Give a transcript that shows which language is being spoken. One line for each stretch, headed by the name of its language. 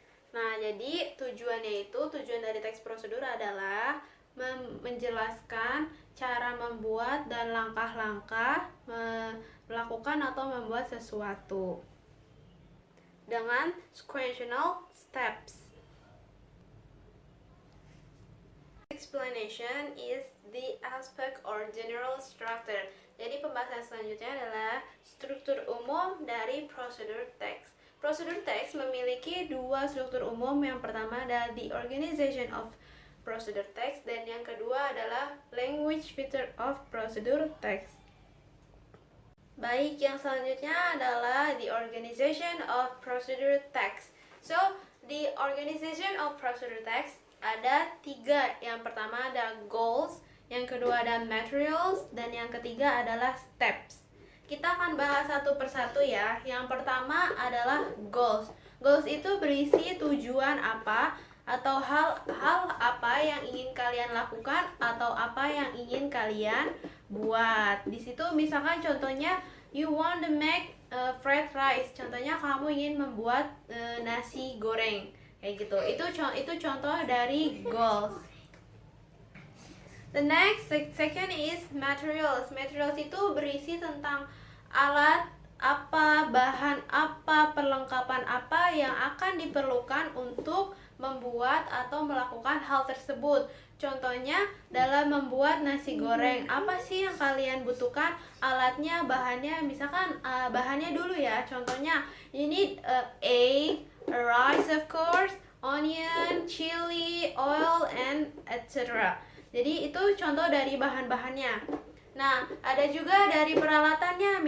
Indonesian: Nah, jadi tujuan dari teks prosedur adalah menjelaskan cara membuat dan langkah-langkah melakukan atau membuat sesuatu dengan
English: sequential steps. Explanation is the aspect or general structure.
Indonesian: Jadi pembahasan selanjutnya adalah struktur umum dari prosedur text. Prosedur text memiliki dua struktur umum. Yang pertama adalah
English: the organization of procedure text,
Indonesian: dan yang kedua adalah
English: language feature of procedure text.
Indonesian: Baik, yang selanjutnya adalah
English: the organization of procedure text. So, the organization of procedure text
Indonesian: ada tiga. Yang pertama ada goals, yang kedua ada materials, dan yang ketiga adalah steps. Kita akan bahas satu persatu ya. Yang pertama adalah goals. Goals itu berisi tujuan apa atau hal apa yang ingin kalian lakukan atau apa yang ingin kalian buat. Di situ misalkan contohnya
English: you want to make fried rice.
Indonesian: Contohnya kamu ingin membuat nasi goreng. Kayak gitu. Itu contoh dari goals.
English: The next second is materials.
Indonesian: Materials itu berisi tentang alat apa, bahan apa, perlengkapan apa yang akan diperlukan untuk membuat atau melakukan hal tersebut. Contohnya dalam membuat nasi goreng, apa sih yang kalian butuhkan? Alatnya, bahannya, misalkan bahannya dulu ya. Contohnya
English: you need egg, rice of course, onion, chili, oil, and etc.
Indonesian: Jadi itu contoh dari bahan-bahannya. Nah, ada juga dari peralatannya.